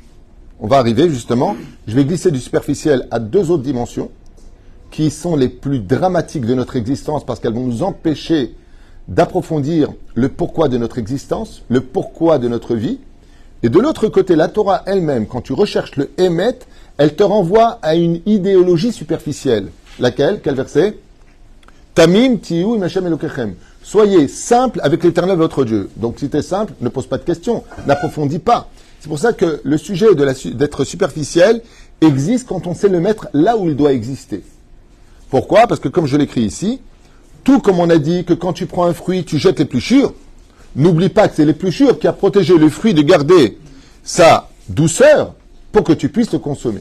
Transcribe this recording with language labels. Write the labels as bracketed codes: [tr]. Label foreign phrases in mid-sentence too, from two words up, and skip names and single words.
[fr] On va arriver, justement, je vais glisser du superficiel à deux autres dimensions qui sont les plus dramatiques de notre existence parce qu'elles vont nous empêcher d'approfondir le pourquoi de notre existence, le pourquoi de notre vie. Et de l'autre côté, la Torah elle-même, quand tu recherches le Emet, elle te renvoie à une idéologie superficielle. Laquelle? Quel verset? [he] תמים תהיו עם השם אלוקיכם. [fr] Soyez simple avec l'Éternel votre Dieu. Donc si tu es simple, ne pose pas de questions, n'approfondis pas. C'est pour ça que le sujet d'être superficiel existe quand on sait le mettre là où il doit exister. Pourquoi? Parce que comme je l'écris ici, tout comme on a dit que quand tu prends un fruit, tu jettes l'épluchure, n'oublie pas que c'est l'épluchure qui a protégé le fruit de garder sa douceur pour que tu puisses le consommer.